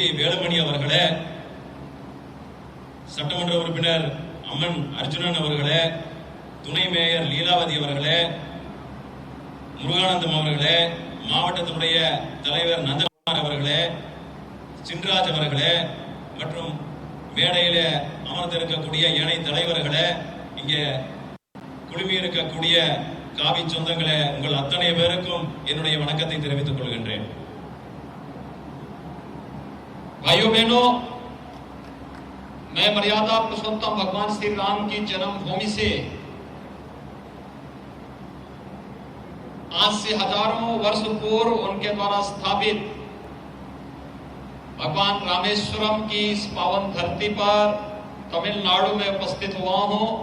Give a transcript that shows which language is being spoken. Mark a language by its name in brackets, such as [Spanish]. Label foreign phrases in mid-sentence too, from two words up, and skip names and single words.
[Tamil] வேலுமணி அவர்களே, சட்டமன்ற உறுப்பினர் அம்மன் அர்ஜுனன் அவர்களே, துணை மேயர் லீலாவதி அவர்களே, முருகானந்தம் அவர்களே, மாவட்டத்தினுடைய தலைவர் நந்தகுமார் அவர்களே, சின்ராஜ் அவர்களே மற்றும் மேடையில அமர்ந்திருக்கக்கூடிய இணை தலைவர்களே, இங்கே குழுமி இருக்கக்கூடிய காவி சொந்தங்களே, உங்கள் அத்தனை பேருக்கும் என்னுடைய வணக்கத்தை தெரிவித்துக் கொள்கின்றேன். [Hindi] भाइयों बहनों, मैं मर्यादा पुरुषोत्तम भगवान श्री राम की जन्मभूमि से आज से हजारों वर्ष पूर्व उनके द्वारा स्थापित भगवान रामेश्वरम की इस पावन धरती पर तमिलनाडु में उपस्थित हुआ हूं।